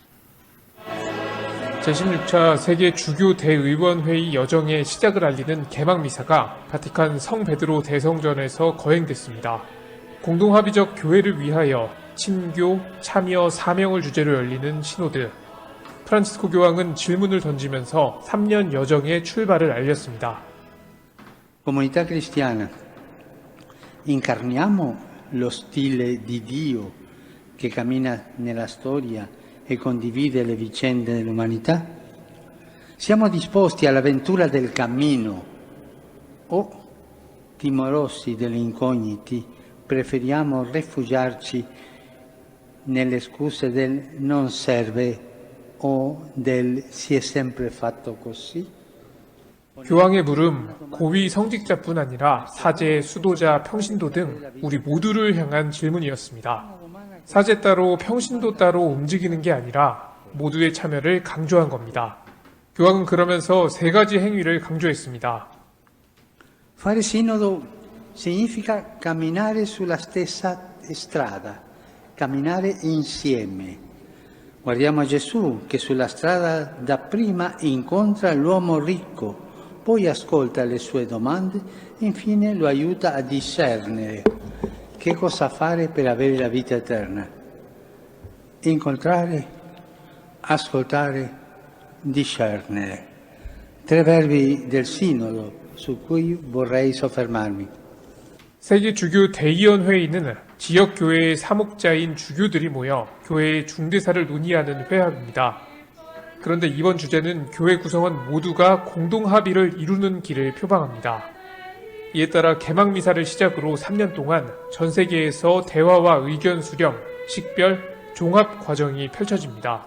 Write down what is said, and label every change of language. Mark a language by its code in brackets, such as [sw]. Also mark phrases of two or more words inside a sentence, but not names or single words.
[ko] 제16차 세계 주교 대의원회의 여정의 시작을 알리는 개막미사가 바티칸 성 베드로 대성전에서 거행됐습니다. 공동합의적 교회를 위하여 친교, 참여, 사명을 주제로 열리는 시노드. 프란치스코 교황은 질문을 던지면서 3년 여정의 출발을 알렸습니다. [it] Comunità cristiana, incarniamo lo stile di Dio che cammina nella storia e condivide le vicende dell'umanità? Siamo disposti all'avventura del cammino o, timorosi delle incogniti, preferiamo rifugiarci nelle scuse del non serve o del si è sempre fatto così? [ko] 교황의 물음, 고위 성직자뿐 아니라 사제, 수도자, 평신도 등 우리 모두를 향한 질문이었습니다. 사제 따로 평신도 따로 움직이는 게 아니라 모두의 참여를 강조한 겁니다. 교황은 그러면서 세 가지 행위를 강조했습니다. [it] Fare sinodo significa camminare sulla stessa strada, camminare insieme. Guardiamo Gesù che sulla strada dapprima incontra l'uomo ricco, poi ascolta le sue domande e infine lo aiuta a discernere che cosa fare per avere la vita eterna. Incontrare, ascoltare, discernere. Tre verbi del Sinodo su cui vorrei soffermarmi. [ko] 세계 주교 대의원회의는 지역 교회의 사목자인 주교들이 모여 교회의 중대사를 논의하는 회합입니다. 그런데 이번 주제는 교회 구성원 모두가 공동 합의를 이루는 길을 표방합니다. 이에 따라 개막 미사를 시작으로 3년 동안 전 세계에서 대화와 의견 수렴, 식별, 종합 과정이 펼쳐집니다.